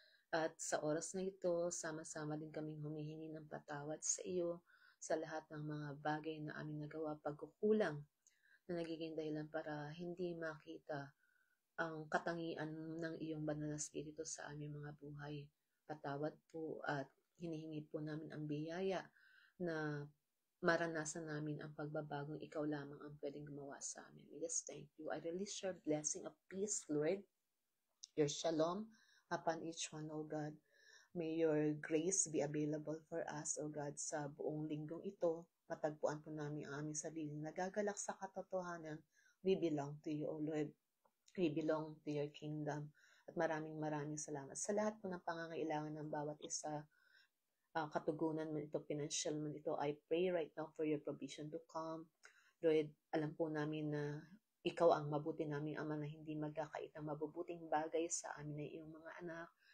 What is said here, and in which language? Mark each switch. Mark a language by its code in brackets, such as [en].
[tl] At sa oras na ito, sama-sama din kaming humihingi ng patawad sa iyo sa lahat ng mga bagay na aming nagawa pagkukulang na nagiging dahilan para hindi makita ang katangian ng iyong banal na Espiritu sa aming mga buhay. Patawad po at hinihingi po namin ang biyaya na maranasan namin ang pagbabagong ikaw lamang ang pwedeng gumawa sa amin. [en] We just thank you. I release your blessing of peace, Lord, your shalom upon each one, O God. May your grace be available for us, O God, [tl] sa buong linggong ito. Matagpuan po namin ang aming sarili. Nagagalak sa katotohanan, [en] we belong to you, O Lord. We belong to your kingdom. [tl] At maraming salamat sa lahat po ng pangangailangan ng bawat isa. Katugunan man ito, [en] financial man ito, I pray right now for your provision to come. [tl] Lord, alam po namin na ikaw ang mabuti namin Ama na hindi magkakait ng mabubuting bagay sa amin na iyong mga anak.